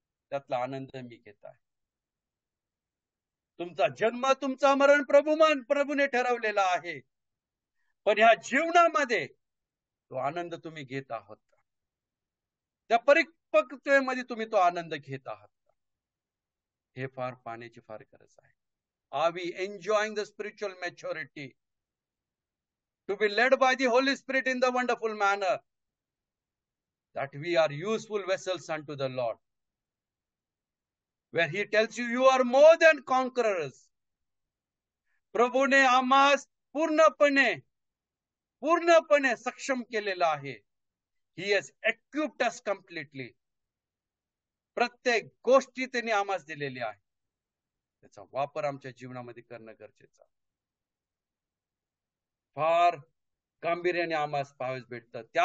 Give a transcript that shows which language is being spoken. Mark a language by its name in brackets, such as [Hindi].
[Marathi] त्यातला आनंद मी घेत आहे. तुमचा जन्म, तुमचा मरण प्रभूने ठरवलेला आहे, पण ह्या जीवनामध्ये तो आनंद तुम्ही घेत आहात का? त्या परिपक्वतेमध्ये तुम्ही तो आनंद घेत आहात का? हे फार पाहण्याची फार गरज आहे. [English] Are we enjoying the spiritual maturity to be led by the Holy Spirit in the wonderful manner that we are useful vessels unto the Lord, where he tells you, you are more than conquerors. [Marathi] प्रभूने आम्हास पूर्णपणे सक्षम केलेला आहे. [English] He has equipped us completely. [Marathi] प्रत्येक गोष्टी त्यांनी आम्हास दिलेली आहे. त्याचा वापर आमच्या जीवनामध्ये करणं गरजेचं आहे. फार गांभीर्याने आम्हास पाहावयास भेटतं.